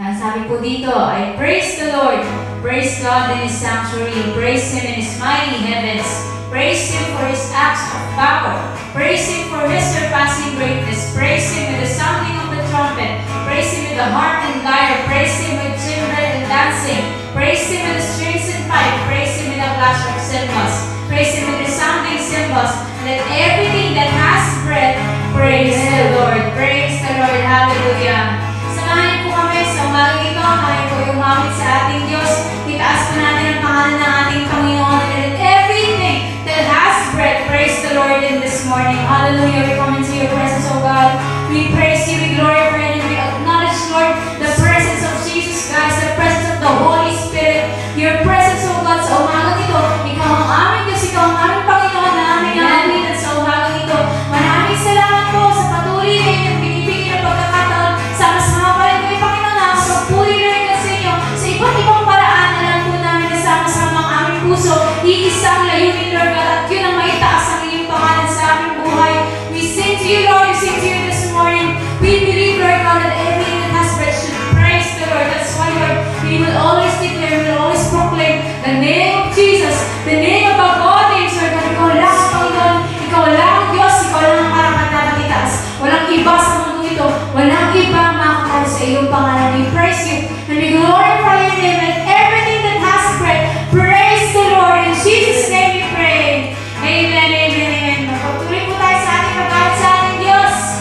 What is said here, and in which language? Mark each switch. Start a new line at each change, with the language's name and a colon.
Filipino: Yan, sabi po dito,
English: I praise the Lord, praise God in His sanctuary, praise Him in His mighty heavens, praise Him for His acts of power, praise Him for His surpassing greatness, praise Him with the sounding of the trumpet, praise Him with the harp and lyre, praise Him with timbrel and dancing, praise Him with the strings and pipe, praise Him with the clash of cymbals, praise Him with resounding cymbals, let everything that has breath praise the Lord. Praise the Lord. Hallelujah.
Filipino: Samahan po kami sa umagang ito. Kami po yung umamit sa ating Diyos. Itaas po natin ang pangalan ng ating Panginoon.
English: And let everything that has breath praise the Lord in this morning. Hallelujah. We come into your presence, O God. We praise you. We glorify you. We acknowledge, Lord, the presence of Jesus Christ, the presence of the Holy Spirit. Your presence, O God,
Filipino: sa umagang ito. Ikaw ang aming Diyos. Ikaw ang aming Panginoon na aming nangamitan sa umagang ito. Maraming salamat po sa patuloy na inyong binibigay ng pagkakataon. Sama-sama pa rin kami, Panginoon, na magpapuri rin ka sa inyo sa iba't ibang paraan na lang po namin na sama-sama ang aming puso. Iisang layunin, Lord God, at yun ang maitaas ang inyong pangalan sa aming buhay.
English: We sing to you, Lord. We sing to you this morning. We believe, Lord God, that everything that has breath should praise the Lord. That's why, Lord, we will always declare, we will always proclaim the name of Jesus, the name above all names, Lord God.
Filipino: Ikaw lang, Panginoon. Ikaw lang ang Diyos. Ikaw lang ang karapat-dapat. Walang iba sa mundo ito. Walang iba makakal sa iyong pangalan.
English: We praise you and we glorify your name and everything that has breath. Praise the Lord. In Jesus' name we pray. Amen, amen, amen.
Filipino: Magpatuloy po tayo sa ating pagkalit sa ating Diyos.